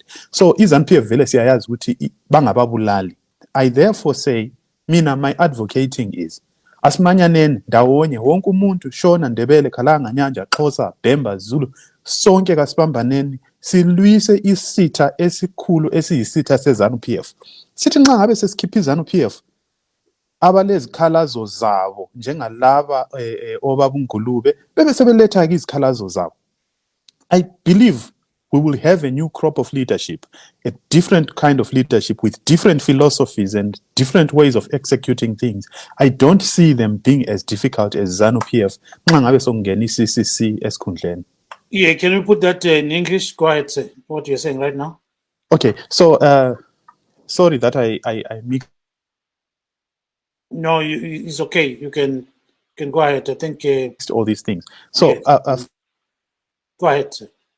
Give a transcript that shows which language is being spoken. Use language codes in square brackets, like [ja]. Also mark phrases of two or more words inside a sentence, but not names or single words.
[nd] So ZANU-PF vele siyayazi ukuthi bangababulali. [en] I therefore say, [nd] mina, [en] my advocating is [nd] asimanyaneni ndawonye wonke umuntu Shona, Ndebele, Khalanga, Nyanja, Xhosa, Bhemba, Zulu, sonke kasibambaneni silwise isitha esikhulu esiyisitha seZANU-PF. Sithi nxa ngabe sesikhipha iZANU-PF abalezikhalazo zabo njengalaba obaba Ngulube bebe sebeletha ke izikhalazo zabo. [en] I believe we will have a new crop of leadership, a different kind of leadership with different philosophies and different ways of executing things. I don't see them being as difficult as ZANU-PF. [nd] Nxa ngabe sokungena iCCC esikhundleni. [en] Yeah, can you put that in English? Go ahead, say what you're saying right now. Okay, so sorry that I mixed. No, it's okay. You can go ahead. I think all these things. So yes. Go ahead, sir.